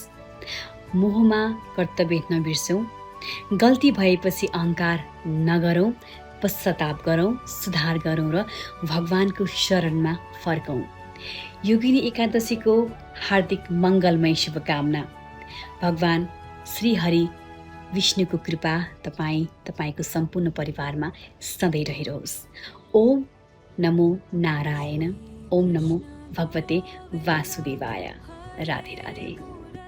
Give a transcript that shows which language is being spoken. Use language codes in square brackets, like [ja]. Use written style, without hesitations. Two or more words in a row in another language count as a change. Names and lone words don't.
[ne] मोहमा कर्तव्य नबिर्सौँ, गल्ती भएपछि अहङ्कार नगरौँ, पश्चाताप गरौँ, सुधार गरौँ र भगवानको शरणमा फर्कौँ। योगिनी एकादशीको हार्दिक मङ्गलमय शुभकामना। भगवान श्रीहरि विष्णुको कृपा तपाईँको सम्पूर्ण परिवारमा सधैँ रहिरहोस्। [sa] ओम नमो नारायण। ओम नमो भगवते वासुदेवाय। [ne] राधे राधे।